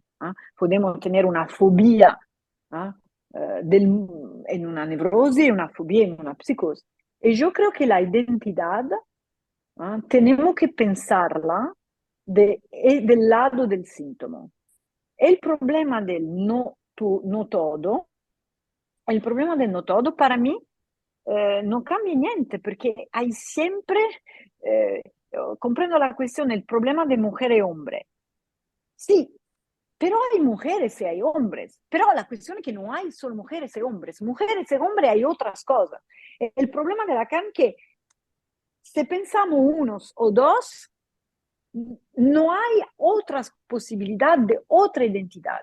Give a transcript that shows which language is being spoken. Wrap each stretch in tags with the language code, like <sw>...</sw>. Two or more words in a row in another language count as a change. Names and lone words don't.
<es>Podemos tener una fobia en una neurosis, una fobia en una psicosis. Y yo creo que la identidad tenemos que pensarla del lado del síntoma. El problema del no todo, el problema del no todo para mí</es> <it>non cambia niente perché hai sempre,</it> <es>comprendo la cuestión, el problema de mujer y hombre. Sí, pero hay mujeres y hay hombres. Pero la cuestión es que no hay solo mujeres y hombres. Mujeres y hombres hay otras cosas. El problema de Lacan es que si pensamos unos o dos, no hay otras posibilidades de otra identidad.</es>